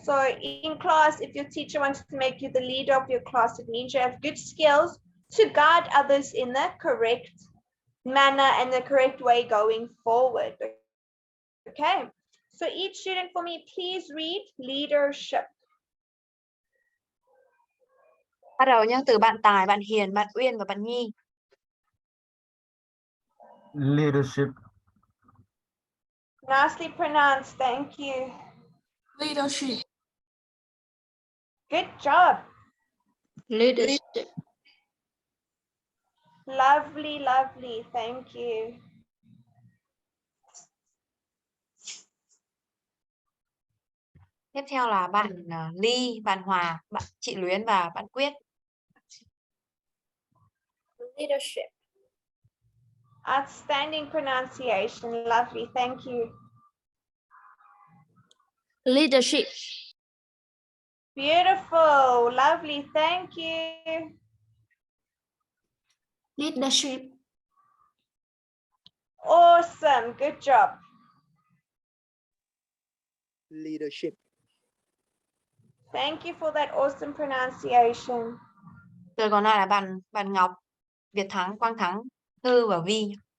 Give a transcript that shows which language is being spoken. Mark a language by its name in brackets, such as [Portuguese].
[English] So in class, if your teacher wants to make you the leader of your class, it means you have good skills to guide others in the correct manner and the correct way going forward. Okay, so each student for me, please read leadership. [Vietnamese] Bắt đầu nhé, từ bạn Tài, bạn Hiền, bạn Uyên và bạn Nhi. [English] Leadership. Nicely pronounced, thank you. Leadership. Good job. Leadership. Lovely, lovely, thank you. [Vietnamese] Tiếp theo là bạn Ly, bạn Hòa, bạn chị Luyến và bạn Quyết. [English] Leadership. Outstanding pronunciation, lovely, thank you. Leadership. Beautiful, lovely, thank you. Leadership. Awesome, good job. Leadership. Thank you for that awesome pronunciation. [Vietnamese] Rồi còn lại là bạn Ngọc, Việt Thắng, Quang Thắng, Thư và Vi.